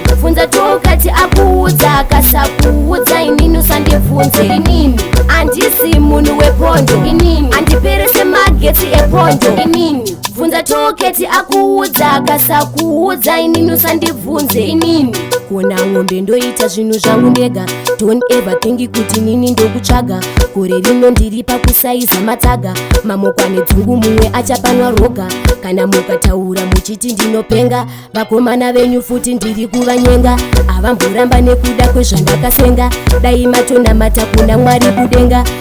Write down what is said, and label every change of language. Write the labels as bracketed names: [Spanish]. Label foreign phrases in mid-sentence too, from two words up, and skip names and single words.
[Shona] Bvunza Tokati akuudza, akasakuudza inini usandibvunze. Inini. Handisi munhu wepondo. Inini. Handiperese magetsi epondo. Inini. Bvunza Toketi akuudza, akasakuudza inini usandibvunze. Inini. Kona ng'ombe ndoita zvinhu zvangu ndega. [English] Don't ever think [Shona] kuti nini ndokutsvaga. Gore rino ndiri pakusaiza matsaga. Mamokwane dzungu mumwe achapanwa roga. Kana mukataura muchiti ndinopenga. Vakomana venyu futi ndiri kuvanyenga. Avamboramba nekuda kwezvandakasenga. Dai matonamata kuna Mwari kudenga.